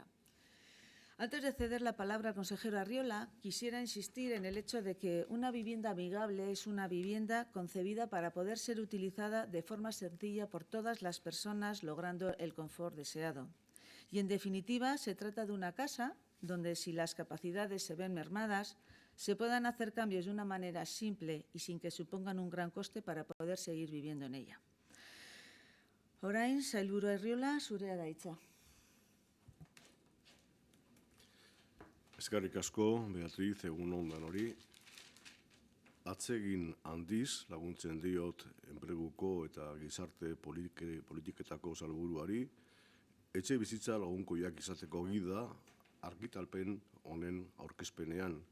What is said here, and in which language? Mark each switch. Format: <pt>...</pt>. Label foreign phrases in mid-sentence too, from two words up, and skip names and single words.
<es>Antes de ceder la palabra al consejero Arriola, quisiera insistir en el hecho de que una vivienda amigable es una vivienda concebida para poder ser utilizada de forma sencilla por todas las personas, logrando el confort deseado. Y, en definitiva, se trata de una casa donde, si las capacidades se ven mermadas, se puedan hacer cambios de una manera simple y sin que supongan un gran coste para poder seguir viviendo en ella.</es> <eu>Orain, sailburu Arriola, zurea da hitza. Eskerrik asko, Beatriz, egun on danori. Atsegin handiz laguntzen diot enpleguko eta gizarte politiketako sailburuari, etxe bizitza lagunkoiak izateko gida argitalpen honen aurkezpenean.</eu>